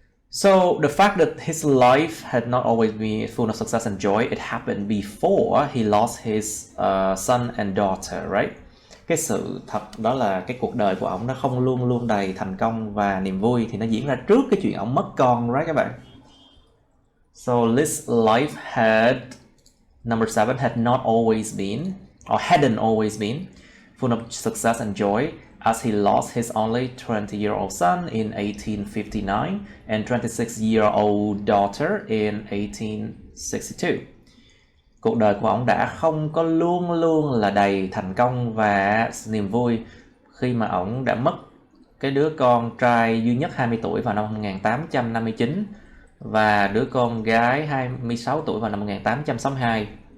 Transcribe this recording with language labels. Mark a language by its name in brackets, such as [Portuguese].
[English] So the fact that his life had not always been full of success and joy, it happened before he lost his son and daughter, right? [Vietnamese] Cái sự thật đó là cái cuộc đời của ổng nó không luôn luôn đầy thành công và niềm vui, thì nó diễn ra trước cái chuyện ổng mất con, right các bạn? [English] So this life had, number 7, had not always been, or hadn't always been, full of success and joy, as he lost his only 20-year-old son in 1859 and 26-year-old daughter in 1862. [Vietnamese] Cuộc đời của ông đã không có luôn luôn là đầy thành công và niềm vui khi mà ông đã mất cái đứa con trai duy nhất 20 tuổi vào năm 1859 và đứa con gái 26 tuổi vào năm 1862.